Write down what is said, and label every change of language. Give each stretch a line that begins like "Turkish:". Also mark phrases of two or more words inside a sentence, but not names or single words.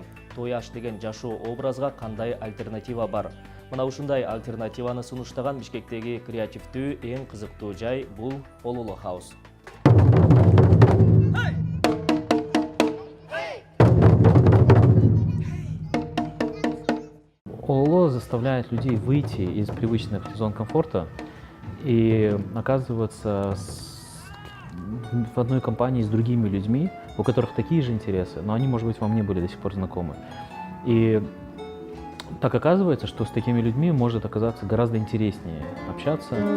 Kyrgyz: Той аш деген жашоо образга кандай альтернатива бар? Мына ушундай альтернативаны сунуштаган Бишкектеги креативдүү эң кызыктуу жай бул Ололо хаус.
Russian: Ололо заставляет людей выйти из привычных зон комфорта и оказываться в одной компании с другими людьми, у которых такие же интересы, но они, может быть, вам не были до сих пор знакомы. И так оказывается, что с такими людьми может оказаться гораздо интереснее общаться.